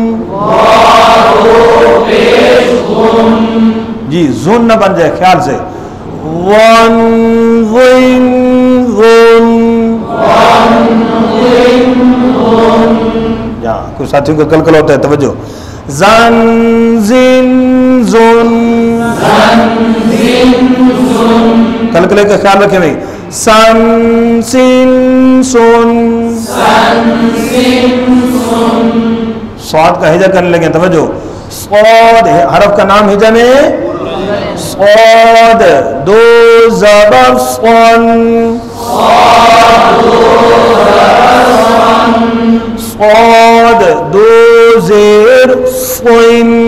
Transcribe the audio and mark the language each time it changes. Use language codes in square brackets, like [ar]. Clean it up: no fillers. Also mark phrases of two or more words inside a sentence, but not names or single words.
[ur] جی زون نہ بن جائے خیال سے. ون ون ون. یہاں کچھ ساتھیوں کا کلکل ہوتا ہے. توجہ. زن زن زون. کلکلے کا خیال رکھیں بھائی. سن سن سون. صاد کا ہجا کرنے لگے. توجہ. صاد حرف کا نام ہجا میں صاد. دو زبر صن. صاد دو زیر صن.